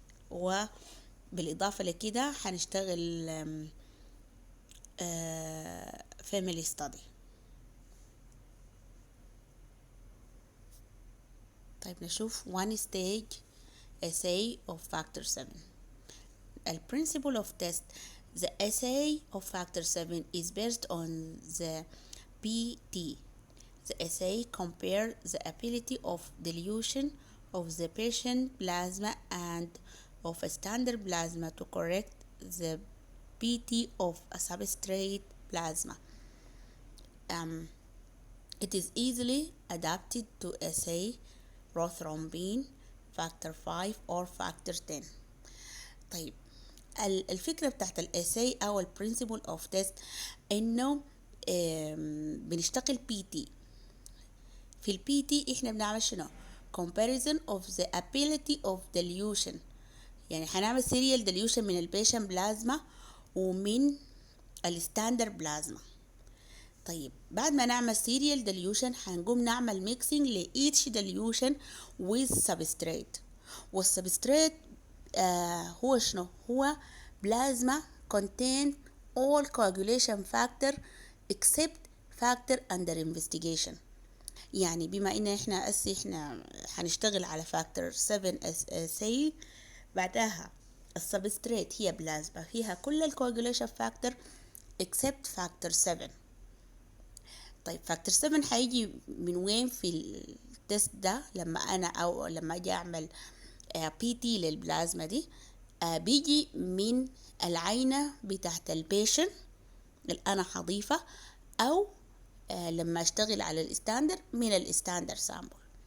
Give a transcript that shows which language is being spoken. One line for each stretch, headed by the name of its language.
Arabic: وبالإضافة لكده هنشتغل
English: family study.
Arabic: طيب نشوف
English: one stage assay of factor 7. The principle of test. The assay of factor 7 is based on the PT. The assay compare the ability of dilution of the patient plasma and of a standard plasma to correct the PT of a substrate plasma. It is easily adapted to assay prothrombin, factor 5 or factor 10.
Arabic: طيب الفكرة بتاعت الاساي او البرنسبل اوف تيست انه بنشتغل بي تي. في البي تي احنا بنعمل شنو؟
English: comparison of the ability of dilution،
Arabic: يعني هنعمل
English: serial dilution
Arabic: من البيشن بلازما ومن الستاندر بلازما. طيب بعد ما نعمل
English: serial dilution
Arabic: هنقوم نعمل
English: mixing ل each dilution with substrate،
Arabic: والسبستريت هو شنو؟ هو بلازما
English: contain all coagulation factor except factor under investigation.
Arabic: يعني بما ان احنا هنشتغل على فاكتور 7 assay، بعدها السبستريت هي بلازما فيها كل الكواجوليشن فاكتور except فاكتور 7. طيب فاكتور 7 هيجي من وين في التست ده؟ لما اجي اعمل بي تي للبلازما دي، بيجي من العينة بتاعت البيشن اللي انا هضيفها، او لما اشتغل على الستاندر من الستاندر سامبل.